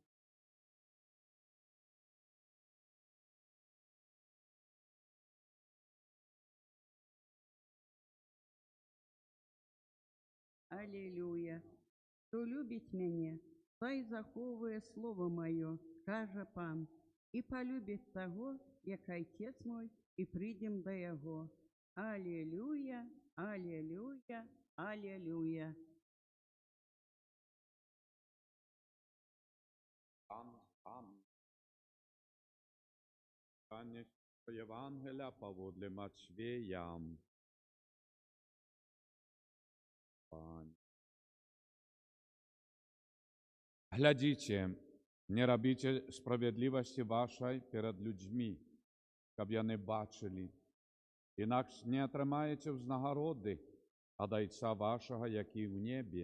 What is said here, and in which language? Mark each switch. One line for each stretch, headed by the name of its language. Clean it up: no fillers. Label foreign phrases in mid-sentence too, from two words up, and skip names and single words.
Belarusian: Алілюя! Хто любіць мяне, той захоўвае слово маё, кажа Пан, і палюбіць таго, як Айцец мой, і прыйдзем да яго. Алілюя, алілюя, алілюя.
Ukrainian: Читання Євангелія паводле Матвея.
Belarusian: Глядзіце, не рабіце справядлівасці вашай перад людзьмі, каб яны бачылі, інакш не атрымаеце ўзнагароды ад Айца вашага, які ў небе.